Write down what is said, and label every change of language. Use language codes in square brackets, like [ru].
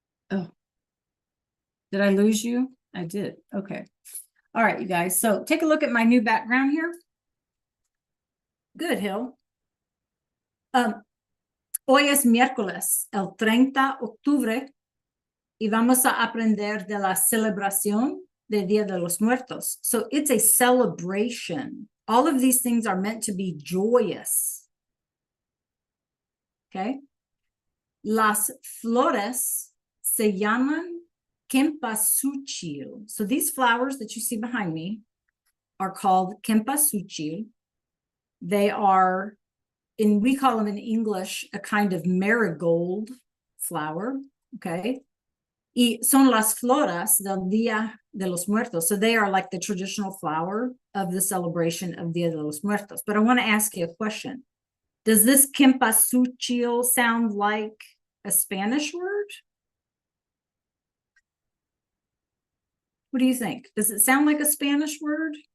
[en] Oh, did I lose you? I did. Okay. All right, you guys. So take a look at my new background here. Good, Hill. [es] Hoy es miércoles, el 30 de octubre, y vamos a aprender de la celebración del Día de los Muertos. [en] So it's a celebration. All of these things are meant to be joyous. Okay. [es] Las flores se llaman cempasúchil. [en] So these flowers that you see behind me are called cempasúchil. They are, we call them in English, a kind of marigold flower, okay? [es] Y son las flores del Día de los Muertos. [en] So they are like the traditional flower of the celebration of Día de los Muertos. But I want to ask you a question. Does this cempasúchil sound like a Spanish word? What do you think? Does it sound like a Spanish word?